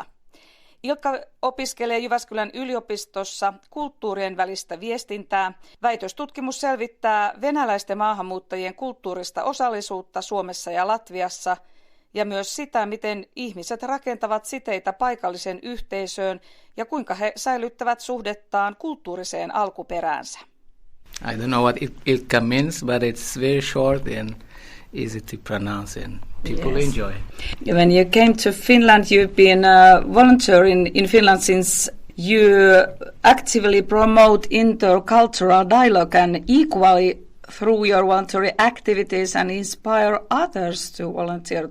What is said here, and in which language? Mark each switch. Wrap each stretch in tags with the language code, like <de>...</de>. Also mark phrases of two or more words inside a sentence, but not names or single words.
<fi>Ilkka opiskelee Jyväskylän yliopistossa kulttuurienvälistä viestintää. Väitöstutkimus selvittää venäläisten maahanmuuttajien kulttuurista osallisuutta Suomessa ja Latviassa ja myös sitä, miten ihmiset rakentavat siteitä paikalliseen yhteisöön ja kuinka he säilyttävät suhdettaan kulttuuriseen alkuperäänsä.</fi> <en>I don't know what Ilkka means, but it's very short and easy to pronounce and people enjoy. When you came to Finland, you've been volunteering in Finland since you actively promote intercultural dialogue and equally through your voluntary activities and inspire others to volunteer.</en>